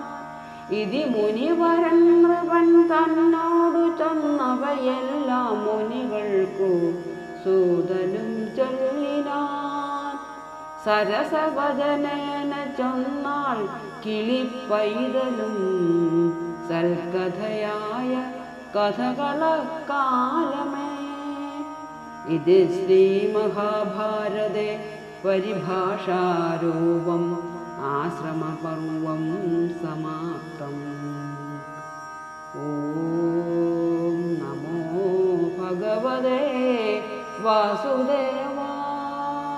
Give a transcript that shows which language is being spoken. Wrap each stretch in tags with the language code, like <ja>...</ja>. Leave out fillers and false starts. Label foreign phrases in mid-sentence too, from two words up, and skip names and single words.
<ml>ഇതി മുനിവരൻ നൃപൻ തന്നോടു ചൊന്നവയെല്ലാം മുനികൾക്കു സൂതനും ചൊല്ലിനാൻ. സരസവദനേന ചൊന്നാൾ കിളിപ്പൈതലും സൽക്കഥയായ കഥകളക്കാലമേ.</ml> <sa>इति श्रीमहाभारते परिभाषारूपम् आश्रमपर्वं समाप्तम्। ॐ नमो भगवते वासुदेवाय।</sa>